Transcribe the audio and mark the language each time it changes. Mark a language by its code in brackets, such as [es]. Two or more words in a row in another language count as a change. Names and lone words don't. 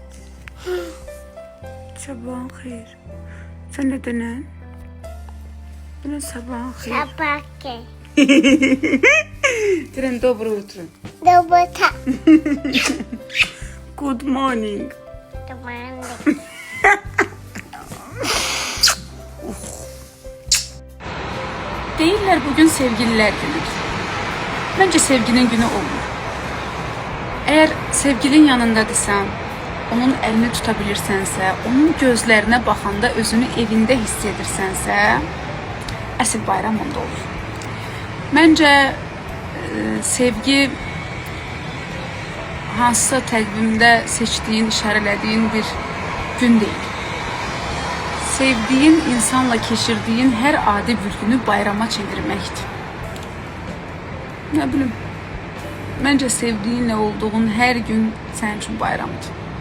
[az] Sabahın xeyir. [tr] Sen de [az] dönən? Bu ne sabahın xeyir? [ru] Собаки. [az] Deyirəm, [ru] доброе утро. Робота. [en] Good morning. [ru] Команды. [az] Deyirlər [tr] bugün sevgililer günüdür. [az] Bence sevginin günü olmur. Eğer sevgilin yanındadırsan, onun elini tutabilirsənsə, onun gözlərinə baxanda özünü evində hiss edirsənsə, əsl bayram onda olur. Məncə sevgi hansısa təqvimdə seçdiyin, işarələdiyin bir gün deyil. [tr] Sevdiğin insanla [az] keçirdiyin hər adi bir günü bayrama çevirməkdir. [tr] Ne bileyim. Bence sevdiğinle olduğun her gün senin için bayramdır.